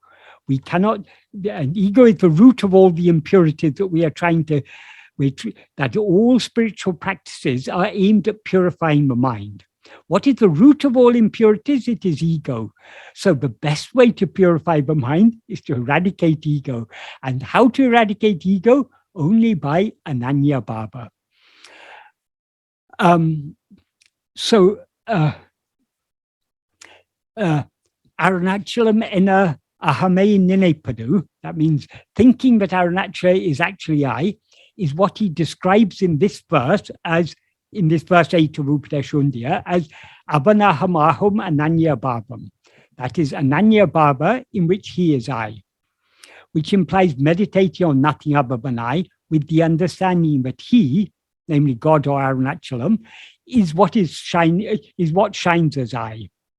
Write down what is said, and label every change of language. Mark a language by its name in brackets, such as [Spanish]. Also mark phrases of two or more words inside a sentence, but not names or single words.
[English] We cannot, ego is the root of all the impurities that we are trying to, that all spiritual practices are aimed at purifying the mind. What is the root of all impurities? It is ego. So the best way to purify the mind is to eradicate ego. And how to eradicate ego? only by Aruṇācalā. [Tamil] அருணாசலம் என அகமே நினைப்பவ, [English] that means thinking that Arunachala is actually I, is what he describes in this verse as, in this verse 8 of Upadeshundya, as [Tamil] அவனகமகம் அனன்யபாவம். [English] That is ananyabhava, in which he is I, which implies meditating on nothing other than I, with the understanding that he, namely God or Arunachalam, is what shines as I.